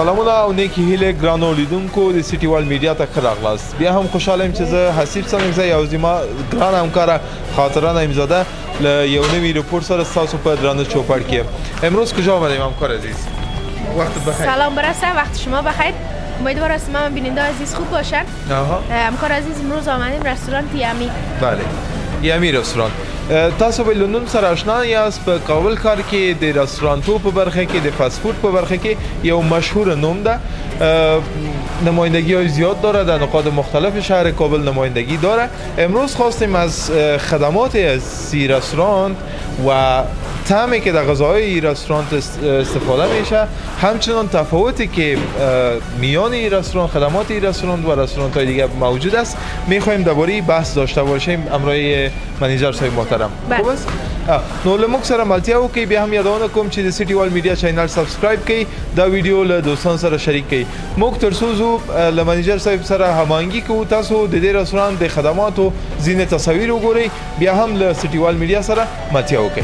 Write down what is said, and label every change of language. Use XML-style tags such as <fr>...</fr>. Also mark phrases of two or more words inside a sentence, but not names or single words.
<ps>او نیکی هیله ګرانو لیدونکو د سټي وال میډیا ته ښه راغلاست. بیا هم خوشحاله یم چې زه حسیب څنګزی او زما ګرانه همکاره خاطره نعیمزاده له یو نوي رپورت سره ستاسو په درانه چوپړ کې یم.</ps> <fa>امروز کجا آمدیم همکار عزیز؟ وقت بخیر. سلام برسه، وقت شما بخیر. امیدوارم همه بیننده عزیز خوب باشن. همکار عزیز امروز آمدیم رستوران یمی. بله، یمی رستوران.</fa> <ps>تاسو به لندن سره آشنا یاست. په کابل کار کې د رستورانتو په برخه کې د فاست فود په برخه کې یو مشهور نوم ده.</ps> <fa>نمایندگی های زیاد داره، در نقاط مختلف شهر کابل نمایندگی داره. امروز خواستیم از خدمات از این رستوران و طعمی که در غذاهای این رستوران استفاده میشه، همچنان تفاوتی که میان این رستوران، خدمات این رستوران و رستوران های دیگه موجود است، میخوایم درباره بحث داشته باشیم همراه منیجر صاحب محترم. خوب است؟</fa> <ps>نو له موږ سره ملتیا وکړئ. بیا هم یادونه کوم چې د سټي وال میډیا چینل سبسکرایب کړئ، دا ویډیو له دوستانو سره شریک کړئ. موږ تر څو زو له منیجر صاحب سره هماهنګي کوو. تاسو د دې رستوران د خدماتو ځینې تصاویر وګورئ، بیا هم له سټي وال میډیا سره ملتیا وکړئ.</ps>